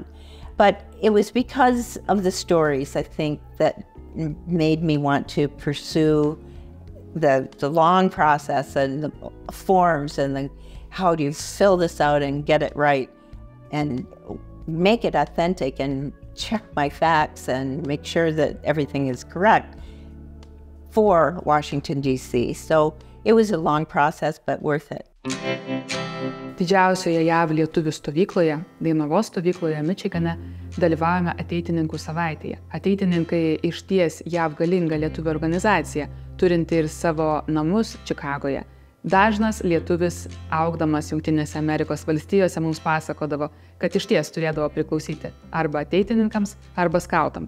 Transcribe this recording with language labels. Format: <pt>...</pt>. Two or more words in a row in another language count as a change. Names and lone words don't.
<en>But it was because of the stories, I think, that made me want to pursue the long process and the forms and how do you fill this out and get it right and make it authentic and check my facts and make sure that everything is correct for Washington, D.C. So it was a long process, but worth it.</en> <lt>Didžiausioje JAV lietuvių stovykloje, Dainavos stovykloje, Mičigane, dalyvavome ateitininkų savaitėje. Ateitininkai išties JAV galinga lietuvių organizacija, turinti ir savo namus Čikagoje. Dažnas lietuvis, augdamas Jungtinėse Amerikos valstijose, mums pasakodavo, kad išties turėdavo priklausyti arba ateitininkams, arba skautams.</lt>